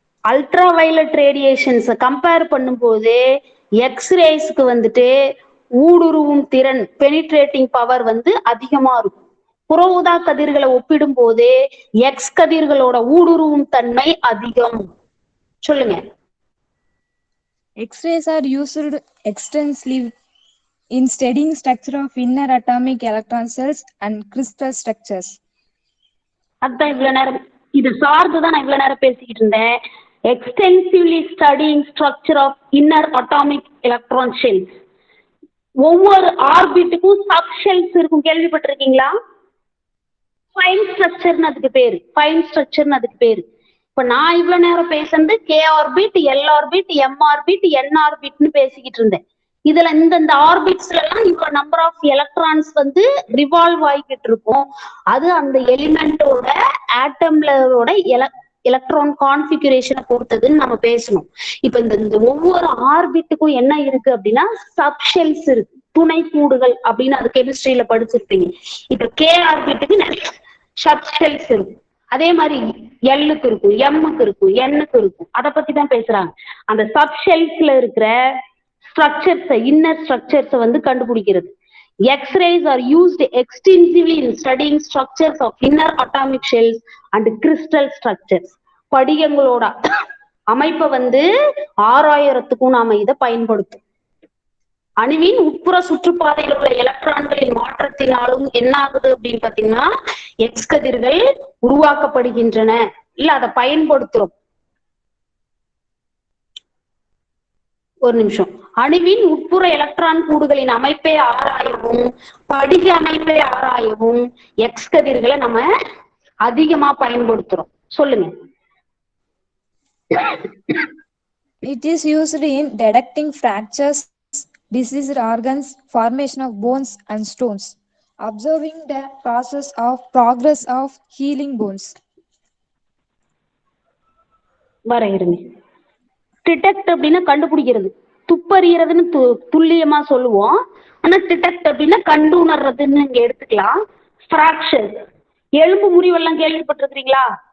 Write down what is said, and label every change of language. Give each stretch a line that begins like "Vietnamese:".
Tamil: Ultra violet radiations compare பண்ணும்போது எக்ஸ்ரேஸ்க்கு வந்துட்டு ஊடுருவும் திறன் பெனிட்ரேட்டிங் பவர் வந்து அதிகமா இருக்கும். புற ஊதா கதிர்களை ஒப்பிடும் போது எக்ஸ் கதிர்களோட ஊடுருவும் தன்மை அதிகம். சொல்லுங்க.
English: X-rays are used extensively in studying structure of inner atomic electron cells and crystal structures.
Tamil: அதான் இவ்வளவு நேரம் இது சார்ந்துதான் நான் இவ்வளவு நேரம் பேசிக்கிட்டு இருந்தேன்.
English: Extensively studying structure of inner atomic electron shells.
Tamil: ஒவ்வொரு ஆர்பிட்டுக்கும் சப் ஷெல்ஸ் இருக்கும், கேள்விப்பட்டிருக்கீங்களா? ஃபைன் ஸ்ட்ரக்சர்னு அதுக்கு பேரு. ஃபைன் ஸ்ட்ரக்சர்னு அதுக்கு பேரு. இப்ப நான் இவ்வளவு நேரம் பேசுறது K orbit, L orbit, M orbit, என் ஆர்பிட்னு பேசிக்கிட்டு இருந்தேன். இதுல இந்த ஆர்பிட்ஸ்ல எல்லாம் இவ்வளவு நம்பர் ஆஃப் எலக்ட்ரான்ஸ் வந்து ரிவால்வ் ஆகிக்கிட்டு இருக்கும். அது அந்த எலிமெண்டோட ஆட்டம்லோட எலக்ட்ரான் கான்பிகரேஷனை பொறுத்ததுன்னு நம்ம பேசணும். இப்ப இந்த ஒவ்வொரு ஆர்பிட்டுக்கும் என்ன இருக்கு அப்படின்னா சப்ஷெல்ஸ் இருக்கு, துணை கூடுகள் அப்படின்னு அது கெமிஸ்ட்ரியில படிச்சிருப்பீங்க. இப்ப கே ஆர்பிட்டுக்கு நிறைய சப்ஷெல்ஸ் இருக்கும். அதே மாதிரி எல்லுக்கு இருக்கும், எம்முக்கு இருக்கும், எண்ணுக்கு இருக்கும். அதை பத்தி தான் பேசுறாங்க. அந்த சப்ஷெல்ஸ்ல இருக்கிற ஸ்ட்ரக்சர்ஸ், இன்னர் ஸ்ட்ரக்சர்ஸ் வந்து கண்டுபிடிக்கிறது.
English: X-rays are used extensively in studying structures of inner atomic shells and crystal structures.
Tamil: படிகங்களோட அமைப்பை வந்து ஆராயறதுக்கும் நாம இதை பயன்படுத்தும். அணுவின் உட்புற சுற்றுப்பாதையில் உள்ள எலக்ட்ரான்களின் மாற்றத்தினாலும் என்ன ஆகுது அப்படின்னு பாத்தீங்கன்னா எக்ஸ் கதிர்கள் உருவாக்கப்படுகின்றன. இல்ல அதை பயன்படுத்துறோம். ஒரு நிமிஷம். அணுவின் உட்புற எலக்ட்ரான் கூடுகளின் அமைப்பை ஆராயவும் படிக அமைப்பை ஆராயவும் எக்ஸ் கதிர்களை நம்ம அதிகமா பயன்படுத்துறோம். சொல்லுங்க.
English: It is used in detecting fractures, diseased organs, formation of bones and stones, observing the progress of healing bones.
Tamil: வரைகிறேங்க. Detect அப்படின்னா கண்டுபிடிக்கிறது, துப்பறியறதுன்னு துல்லியமா சொல்லுவோம். ஆனா டிடெக்ட் அப்படின்னா கண்டு உணர்றதுன்னு இங்க எடுத்துக்கலாம். ஃப்ராக்சர், எலும்பு முறிவெல்லாம் கேள்விப்பட்டிருக்கீங்களா?